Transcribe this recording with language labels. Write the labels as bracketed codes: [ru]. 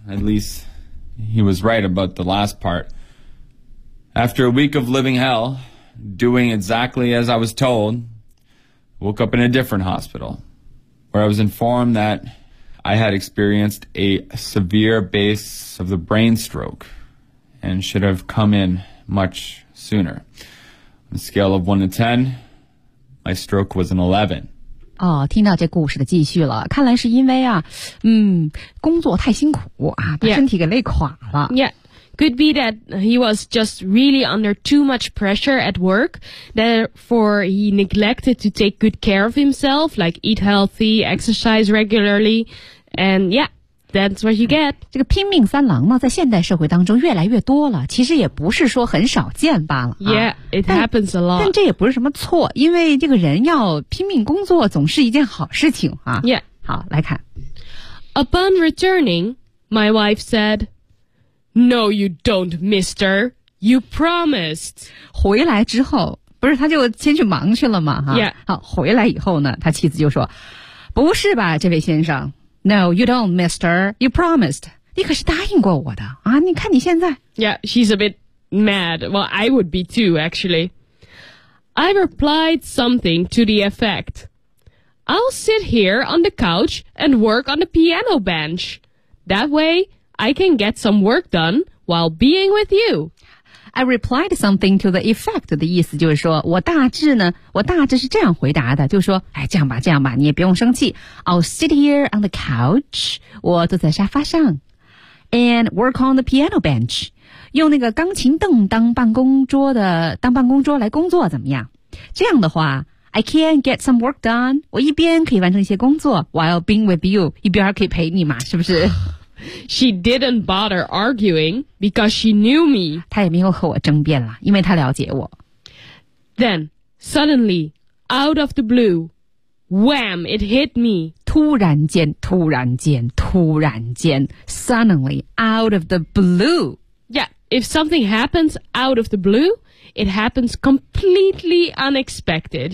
[en] At least he was right about the last part. After a week of living hell, doing exactly as I was told, woke up in a different hospital where I was informed that I had experienced a severe case of the brain stroke and should have come in much sooner. On a scale of 1 to 10, my stroke was an 11. [zh] 哦，听到这故事的继续了，看来是因为啊，工作太辛苦啊，把身体给累垮了。 [en] Yeah. Could be that he was just really under too much pressure at work, therefore he neglected to take good care of himself, like eat healthy, exercise regularly, and yeah, that's what you get. [zh] 这个拼命三郎呢，在现代社会当中越来越多了，其实也不是说很少见罢了。 [en] Yeah, it happens a lot. [zh] 但这也不是什么错，因为这个人要拼命工作总是一件好事情啊。 [en] Yeah. [zh] 好，来看。 [en] Upon returning, my wife said,No, you don't, mister. You promised. [zh] 回来之后，不是他就先去忙去了吗？哈。 [en] Yeah. [zh] 好，回来以后呢，他妻子就说，不是吧，这位先生。 [en] No, you don't, mister. You promised. [zh] 你可是答应过我的啊！你看你现在。 [en] Yeah, she's a bit mad. Well, I would be too, actually. I replied something to the effect. I'll sit here on the couch and work on the piano bench. That way,I can get some work done while being with you. I replied something to the effect. [zh] 的意思就是说，我大致是这样回答的，就是说，哎，这样吧，你也不用生气。 [en] I'll sit here on the couch. [zh] 我坐在沙发上。 [en] And work on the piano bench. [zh] 用那个钢琴凳当办公桌来工作怎么样？这样的话 [en] ，I can get some work done. [zh] 我一边可以完成一些工作 [en] ，while being with you. [zh] 一边可以陪你嘛，是不是？ [en] She didn't bother arguing because she knew me. [zh] 她也没有和我争辩了，因为她了解我。 [en] Then, suddenly, out of the blue, wham, it hit me. [zh] 突然间, [en] suddenly, out of the blue. Yeah, if something happens out of the blue, it happens completely unexpected.